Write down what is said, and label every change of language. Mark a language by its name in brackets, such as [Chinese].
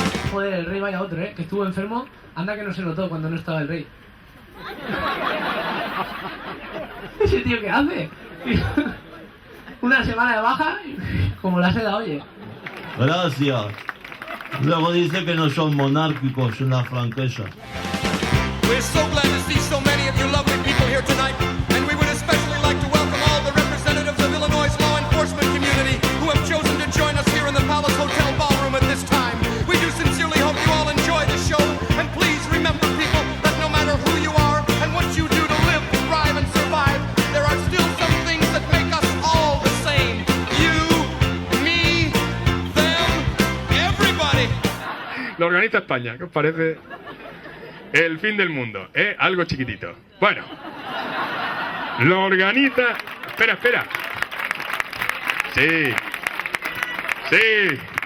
[Spanish] Joder, el rey vaya otro, que estuvo enfermo. Anda que no se notó cuando no estaba el rey. ¿Ese tío qué hace? Una semana de baja, como la seda, oye. Gracias. Luego dice que no son monárquicos en la franquesa. [English] We're so glad to see so many of you lovely people here tonight, and we would especially like to welcome all the representatives of Illinois' law enforcement community who have chosen to join us here in the Palace Hotel ballroom at this time. We do sincerely hope you all enjoy the show, and please remember, people, that no matter who you are and what you do to live, thrive, and survive, there are still some things that make us all the same. You, me, them, everybody. [Spanish] Lo organiza España, ¿qué os parece? El fin del mundo, algo chiquitito. Bueno, lo organiza... Espera. Sí.